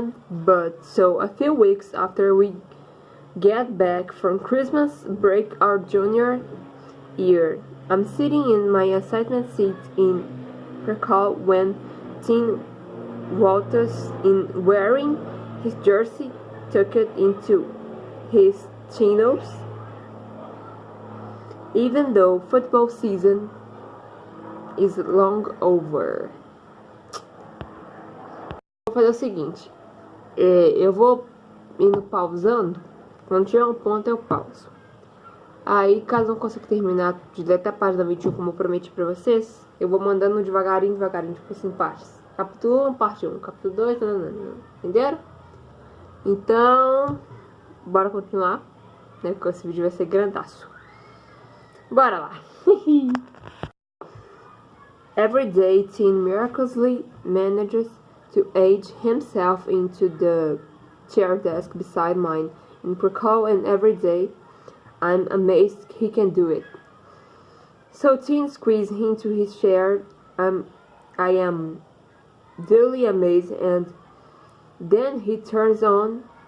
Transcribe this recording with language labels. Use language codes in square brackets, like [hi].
[en] But so a few weeks after we get back from Christmas break our junior year, I'm sitting in my assignment seat in Krakow when Tim waltzes in wearing his jersey tucked into his chinos, even though football season is long over. [pt] Vou fazer o seguinte, eu vou indo pausando, quando tiver um ponto eu pauso. Aí, caso não consiga terminar de ler até a página 21 como eu prometi pra vocês, eu vou mandando devagarinho, tipo assim, partes. Capítulo 1, parte 1, capítulo 2, nananana. Entenderam? Então, bora continuar, né? Porque esse vídeo vai ser grandaço. Bora lá! [en] Every day, Tim miraculously manages to age himself into the chair desk beside mine in Krakow, and every day I'm amazed he can do it. So Tim squeezes into his chair. I am duly amazed, and then he turns on.